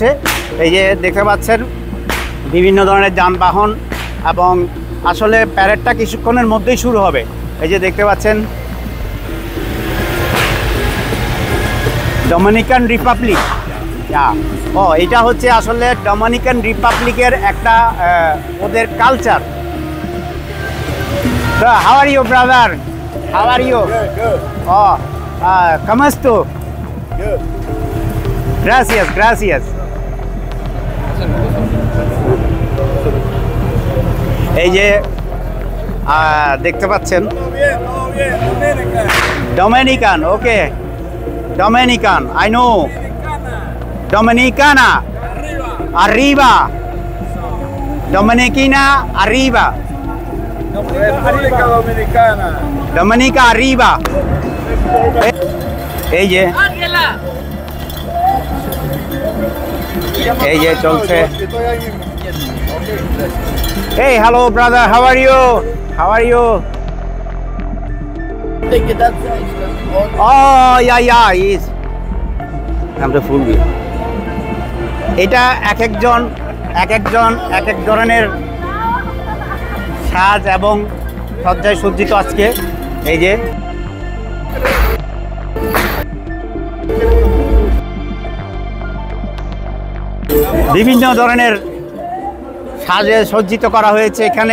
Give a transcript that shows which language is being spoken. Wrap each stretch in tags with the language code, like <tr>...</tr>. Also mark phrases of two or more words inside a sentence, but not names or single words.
<bn>এই যে দেখতে পাচ্ছেন বিভিন্ন ধরনের যানবাহন, এবং আসলে প্যারেডটা কিছুক্ষণের মধ্যেই শুরু হবে। এই যে দেখতে পাচ্ছেন ডমিনিকান রিপাবলিক। এটা হচ্ছে আসলে ডমিনিকান রিপাবলিকের একটা ওদের কালচার।</bn> <en>How are you, brother? How are you? Good.</en> <es>Oh, ¿cómo estás?</es> <en>Good.</en> <es>Gracias.</es> <bn>এই যে দেখতে পাচ্ছেন ডমিনিকান।</bn> <en>Okay, Dominican, I know.</en> <es>Dominicana arriba. Dominicana arriba. República Dominicana. Dominica arriba.</es> <bn>এই যে চলছে।</bn> <en>Hey, hello brother, how are you? Oh, yeah, is. I'm the full view.</en> <bn>এটা এক এক ধরনের সাজ এবং সজ্জায় সজ্জিত আজকে। এই যে বিভিন্ন ধরনের সাজে সজ্জিত করা হয়েছে এখানে।</bn>